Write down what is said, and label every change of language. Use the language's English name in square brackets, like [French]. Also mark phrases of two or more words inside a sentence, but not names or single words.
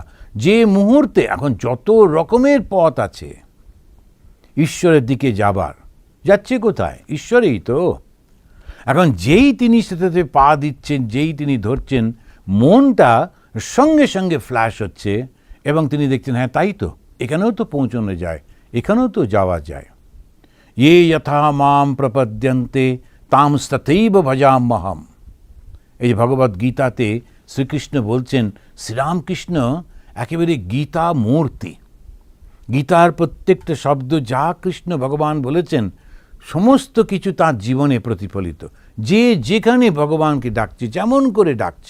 [Bangla] যে মুহূর্তে এখন যত রকমের পথ আছে ঈশ্বরের দিকে যাবার, যাচ্ছে কোথায়? ঈশ্বরেই তো। এখন যেই তিনি সেটাতে পা দিচ্ছেন, যেই তিনি ধরছেন, মনটা সঙ্গে সঙ্গে ফ্ল্যাশ হচ্ছে এবং তিনি দেখছেন হ্যাঁ তাই তো, এখানেও তো পৌঁছানো যায়, এখানেও তো যাওয়া যায়। [Sanskrit] ये यथा माम प्रपद्यन्ते ताम तथैव भजाम्यहम्। [Bangla] এই যে ভগবদ গীতাতে শ্রীকৃষ্ণ বলছেন, শ্রীরামকৃষ্ণ একেবারে গীতা মূর্তি। গীতার প্রত্যেকটা শব্দ যা কৃষ্ণ ভগবান বলেছেন সমস্ত কিছু তার জীবনে প্রতিফলিত। যে যেখানে ভগবানকে ডাকছে, যেমন করে ডাকছে।